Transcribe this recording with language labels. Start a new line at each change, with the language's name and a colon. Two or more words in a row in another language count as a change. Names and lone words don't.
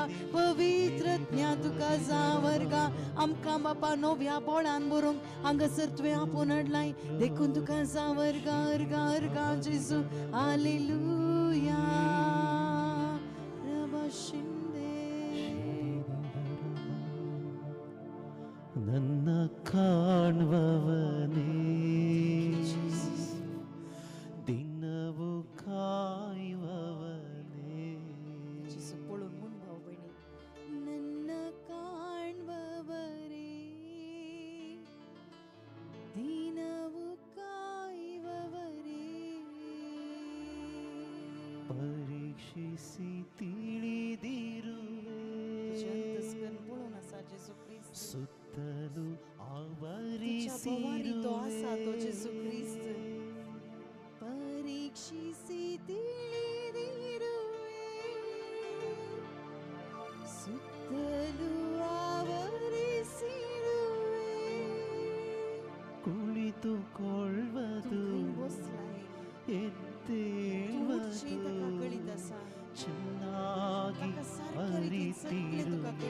Konkani: पवित्र आत्म्या तुका सांबर घा. आमकां बापा नव्या बोळान बरोवंक हांगासर तुवें आपोवन हाडलाय. देखून तुका सांबर घा जेजू. हालेलुया. रबा शिंदे
Kannada: ನನ್ನ ಕಾಣುವವನೇ, ದಿನವೂ ಕಾಯುವವನೇ.
Konkani: जेजू पळोवन म्हूण भाव भयणी,
Kannada: ನನ್ನ ಕಾಣುವವರೇ, ದಿನವೂ ಕಾಯುವವರೇ. ಪರೀಕ್ಷಿಸಿ ತಿಳಿದಿರುವೆ,
Konkani: पळोवन आसा जेजू ख्रिस्त.
Kannada: ಸುತ್ತಲೂ
Konkani: तुझ्या भोवारी तो आसा तो जेजू
Kannada: ಆವರಿಸಿರುವೆ. ख्रिस्त. परीक्षिಸಿ ತಿಳಿದಿರುವೆ, ಸುತ್ತಲೂ ಆವರಿಸಿರುವೆ. ಕುಳಿತುಕೊಳ್ಳುವುದು ಎದ್ದೇಳುವುದು ಚೆನ್ನಾಗಿ ಅರಿತಿರುವೆ.